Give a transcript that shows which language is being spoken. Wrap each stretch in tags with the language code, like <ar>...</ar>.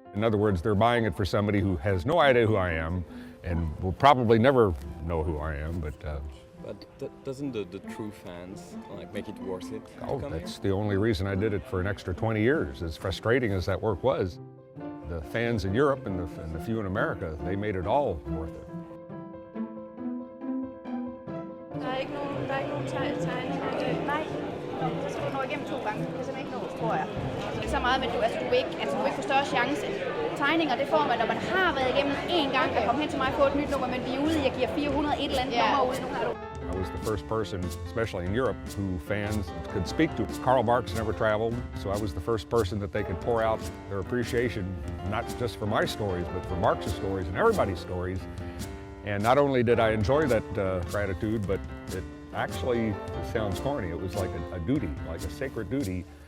<en>In other words, they're buying it for somebody who has no idea who I am and will probably never know who I am, but doesn't the true fans make it worth it? Oh, that's the only reason I did it for an extra 20 years. As frustrating as that work was, the fans in Europe and the few in America, they made it all worth it.</en> <da>Der er ikke nogen tegning. Nej, så skal du nå igennem 2 gange. Det er simpelthen ikke noget, tror jeg. Det er så meget, men du vil ikke få større chance. Tegninger, det får man, når man har været igennem en gang og komme hen til mig og få et nyt nummer, men vi er ude, jeg giver 400 et eller andet nummer ud. Nu har du.</da> <en>I was the first person, especially in Europe, who fans could speak to. Karl Marx never traveled, so I was the first person that they could pour out their appreciation, not just for my stories, but for Marx's stories and everybody's stories. And not only did I enjoy that gratitude, but it actually, it sounds corny, it was like a duty, like a sacred duty.</en>